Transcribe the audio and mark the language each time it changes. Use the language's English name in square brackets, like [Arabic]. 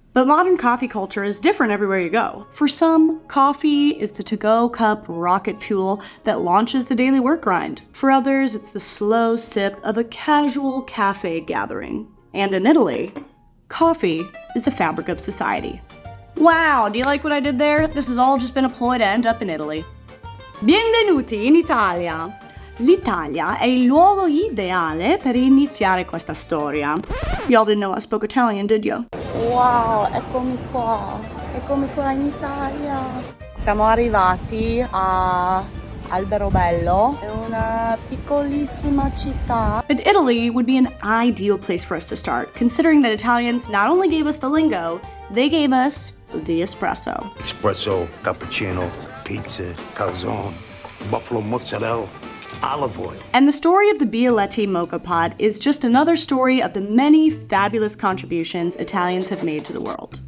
[English] But modern coffee culture is different everywhere you go. For some, coffee is the to-go cup rocket fuel that launches the daily work grind. For others, it's the slow sip of a casual cafe gathering. And in Italy, coffee is the fabric of society. Wow, do you like what I did there? This has all just been a ploy to end up in Italy. [Italian] Benvenuti in Italia. L'Italia è il luogo ideale per iniziare questa storia. [English] Y'all didn't know I spoke Italian, did you? [Italian] Wow, eccomi qua in Italia. Siamo arrivati a Alberobello, è una piccolissima città. [English] But Italy would be an ideal place for us to start, considering that Italians not only gave us the lingo, they gave us the espresso. Espresso, cappuccino, pizza, calzone, buffalo mozzarella, olive oil. And the story of the Bialetti Moka Pot is just another story of the many fabulous contributions Italians have made to the world.